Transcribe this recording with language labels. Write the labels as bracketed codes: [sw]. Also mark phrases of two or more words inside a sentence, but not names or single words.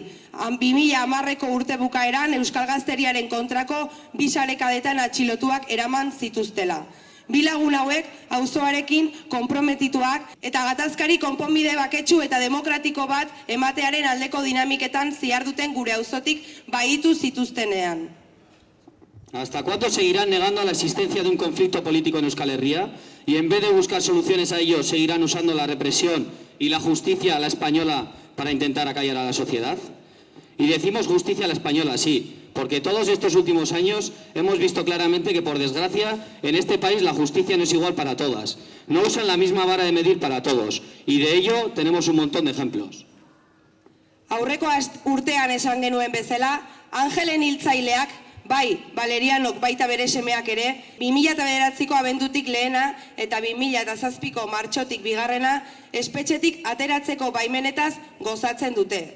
[eu] 2010ko urte bukaeran Euskal Gazteriaren kontrako 2 sarekadetan atxilotuak eraman zituztela. 2 lagun hauek auzoarekin konprometituak eta gatazkari konponbide baketsu eta demokratiko bat ematearen aldeko dinamiketan ziharduten gure auzotik baitu zituztenean. [es] ¿Hasta cuándo seguirán negando la existencia de un conflicto político en Euskal Herria y en vez de buscar soluciones a ello seguirán usando la represión y la justicia a la española para intentar acallar a la sociedad? Y decimos justicia a la española, sí, porque todos estos últimos años hemos visto claramente que, por desgracia, en este país la justicia no es igual para todas. No usan la misma vara de medir para todos, y de ello tenemos un montón de ejemplos. [eu] Aurreko urtean esan genuen bezala, Angelen hiltzaileak, bai, Valerianok baita bere semeak ere, 2009ko abendutik lehena eta 2007ko martxotik bigarrena, espetxetik ateratzeko baimenetaz gozatzen dute.